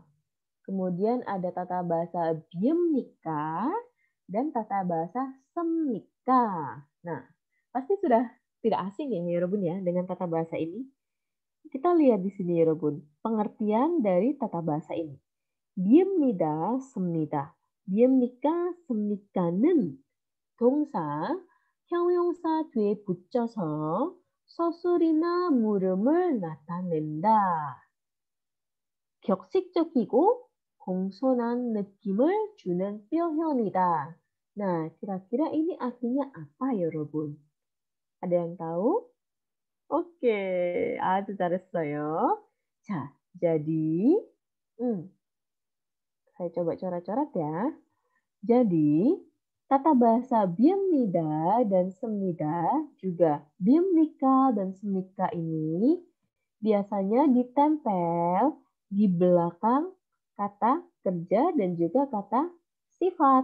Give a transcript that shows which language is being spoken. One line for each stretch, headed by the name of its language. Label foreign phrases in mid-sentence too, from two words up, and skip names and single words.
Indonesian: Kemudian ada tata bahasa biemnika dan tata bahasa semnika. Nah, pasti sudah tidak asing ya, Yorobun ya, dengan tata bahasa ini. Kita lihat di sini, Yorobun, pengertian dari tata bahasa ini.
Korean: 비읍니다, 씁니다. 비읍니까, 씁니까는 동사, 형용사 뒤에 붙여서 서술이나 물음을 나타낸다. 격식적이고 공손한 느낌을 주는 표현이다.
Indonesian: Nah, kira-kira ini artinya apa, 여러분? Ada yang tahu? Oke,
Korean: 아주 잘했어요. 자,
Indonesian: jadi, saya coba coret-coret ya. Jadi, tata bahasa biemnida dan semnida, juga biemnika dan semnika ini biasanya ditempel di belakang kata kerja dan juga kata sifat.